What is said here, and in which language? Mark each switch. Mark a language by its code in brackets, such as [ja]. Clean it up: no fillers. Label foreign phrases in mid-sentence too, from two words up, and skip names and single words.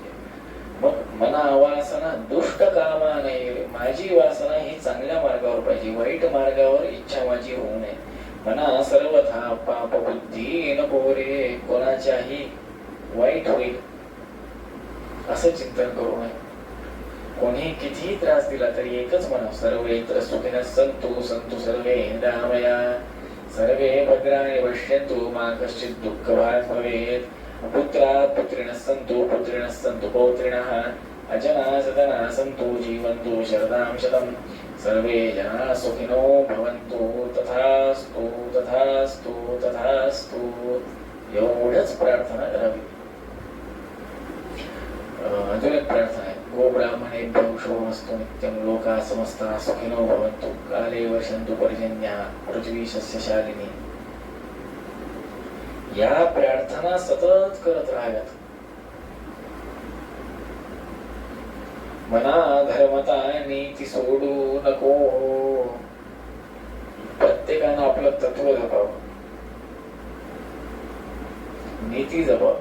[mr] मग मना वासना दुष्ट कामा नाही, माझी वासना ही चांगल्या मार्गावर पाहिजे, वाईट मार्गावर इच्छा माझी होऊ नये. मना सर्वथा पाप बुद्धी नको रे, कोणाच्याही वाईट होईल असं चिंतन करू नये. कोणी कितीही त्रास दिला तरी एकच म्हणा, [sa] सर्वे तर सुखिनः सन्तु सन्तु सर्वे निरामया, सर्वे भद्राणि पश्यन्तु मा कश्चित् दुःखभाग् भवेत्. पुत्रा पुत्रिणः सन्तु पुत्रिणः सन्तु पौत्रिणः, अजना सदना सन्तु जीवन्तु शरदां शतं, सर्वे जनाः सुखिनो भवन्तु. तथास्तु तथास्तु तथास्तु. [mr] एवढंच प्रार्थना करावी. अजून एक प्रार्थना आहे. [sa] गो ब्राह्मणेभ्यो शुभमस्तु नित्यं, लोकाः समस्ताः सुखिनो भवन्तु, काले वर्षन्तु पर्जन्यः, पृथ्वी सस्यशालिनी. [mr] या प्रार्थना सतत करत राहाव्यात. मना धर्मता नीती सोडू नको. प्रत्येकानं आपलं तत्व जपावं, नीती जपावी.